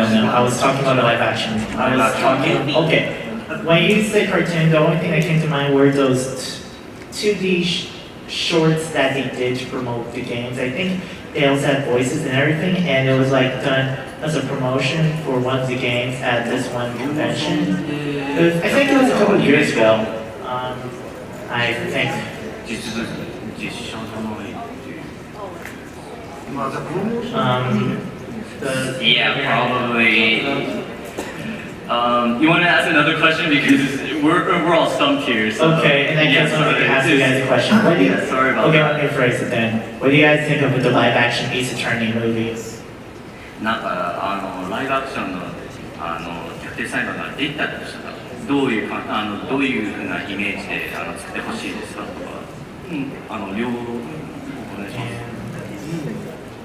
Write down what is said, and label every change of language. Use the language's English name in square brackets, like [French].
[English] I was talking about the live action. I was talking. Okay. When you say cartoon, the only thing that came to mind were those 2D shorts that they did to promote the games. I think they also had voices and everything, and it was like done as a promotion for one of the games at this one convention. I think it was a couple of years ago. I think. [Japanese] 実写じゃないっていう。まあじゃあプロモーション。 [English] Yeah, probably. You want to ask another question because we're all stumped here. So. Okay, and I guess let me ask you guys a question. What do you, Yeah, sorry about okay, that. let me phrase it then. What do you guys think of the live action Ace Attorney movies? [Japanese] なんかライブアクションの逆転裁判ができたとしたらどういうふうなイメージで作ってほしいですかとか、両方お願いします。